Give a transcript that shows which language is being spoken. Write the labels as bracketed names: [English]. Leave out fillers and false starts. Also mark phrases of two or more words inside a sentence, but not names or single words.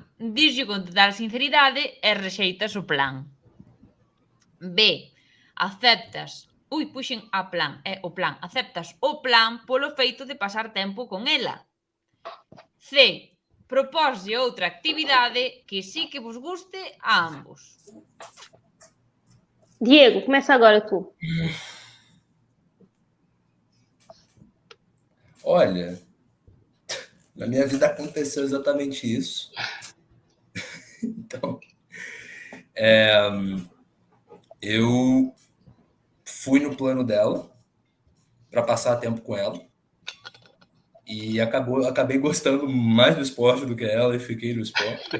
[Galician] Dixo con total sinceridade e rexeitas o plan. B. Aceptas puxen a plan, é o plan. Aceptas o plan polo feito de pasar tempo con ela. C. Proposlle outra actividade que sí que vos guste a ambos. [Portuguese] Diego, começa agora tu. Olha, na minha vida aconteceu exatamente isso. Então, eu fui no plano dela para passar tempo com ela e acabei gostando mais do esporte do que ela e fiquei no esporte.